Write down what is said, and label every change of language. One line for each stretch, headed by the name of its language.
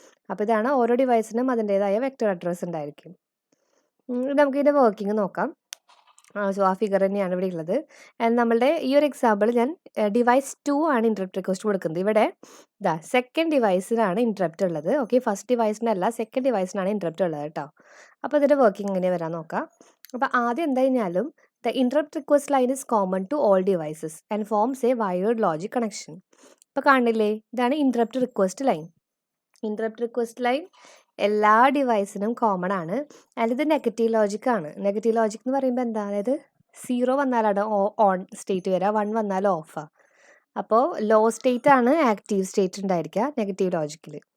Malayalam: അപ്പോൾ ഇതാണ് ഓരോ ഡിവൈസിനും അതിൻ്റേതായ വെക്റ്റർ അഡ്രസ്സ് ഉണ്ടായിരിക്കും. നമുക്കിതിൻ്റെ വർക്കിംഗ് നോക്കാം. സോ ആ ഫിഗർ തന്നെയാണ് ഇവിടെ ഉള്ളത്. ആൻഡ് നമ്മളുടെ ഈ ഒരു എക്സാമ്പിൾ ഞാൻ ഡിവൈസ് 2 ആണ് ഇൻറ്ററപ്റ്റ് റിക്വസ്റ്റ് കൊടുക്കുന്നത്. ഇവിടെ സെക്കൻഡ് ഡിവൈസിനാണ് ഇൻറ്ററപ്റ്റ് ഉള്ളത്. ഓക്കെ, ഫസ്റ്റ് ഡിവൈസിനല്ല, സെക്കൻഡ് ഡിവൈസിനാണ് ഇൻറ്ററപ്റ്റ് ഉള്ളത് കേട്ടോ. അപ്പോൾ ഇതിൻ്റെ വർക്കിംഗ് എങ്ങനെ വരാൻ നോക്കാം. അപ്പോൾ ആദ്യം എന്താ കഴിഞ്ഞാലും
English: the interrupt request line is common to all devices and forms a wired logic connection.
Malayalam: ഇപ്പോൾ കാണില്ലേ, ഇതാണ് interrupt request line. Interrupt request line എല്ലാ ഡിവൈസിനും കോമൺ ആണ്. ആൻഡ് ഇത് നെഗറ്റീവ് ലോജിക് ആണ്. നെഗറ്റീവ് ലോജിക് എന്ന് പറയുമ്പോൾ എന്താ, അതായത് 0 വന്നാലാണ് ഓൺ സ്റ്റേറ്റ് വരിക, 1 വന്നാൽ ഓഫാണ്. അപ്പോൾ ലോ സ്റ്റേറ്റ് ആണ് ആക്റ്റീവ് സ്റ്റേറ്റ് ഉണ്ടായിരിക്കുക നെഗറ്റീവ് ലോജിക്കിൽ.